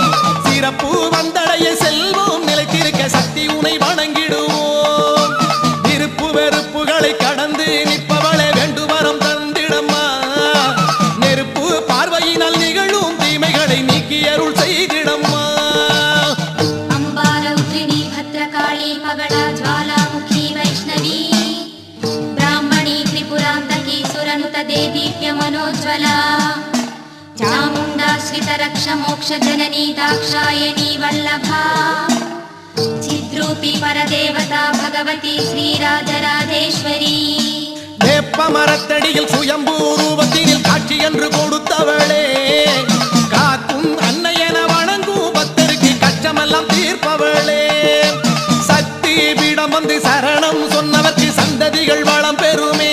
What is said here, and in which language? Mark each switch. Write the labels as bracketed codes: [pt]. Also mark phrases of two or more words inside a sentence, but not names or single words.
[ta] சிறப்பு வந்தடைய செல்வம் நிலைத்திருக்க சக்தி உனை வணங்கிடுவோம். விருப்பு வெறுப்புகளை கடந்து நிற்பவளை வேண்டுவரம் தந்திடம்மா. நெருப்பு பார்வையினால் நிகழும் தீமைகளை நீக்கி அருள் செய்திடம்மா. [sa] अंबा रौद्रिणी भद्रकाली पगडा ज्वालामुखी वैष्णवी ब्राह्मणी त्रिपुरान्तकी सुरनुत देदीप्य मनोज्वला चामुण्डा श्रितरक्ष मोक्ष जननी दाक्षायणी वल्लभा चिद्रूपी परदेवता भगवती श्रीराजराजेश्वरी [ta] வேப்ப மரத்தடியில் சுயம்பு ரூபத்தினில் காட்சி என்று கொடுத்தவளே. காக்கும் அன்னையென வணங்கும் பக்தருக்கு கச்சமெல்லாம் தீர்ப்பவளே. சக்தி பீடம் வந்து சரணம் சொன்னவர்க்கு சந்ததிகள் வளம் பெறுமே.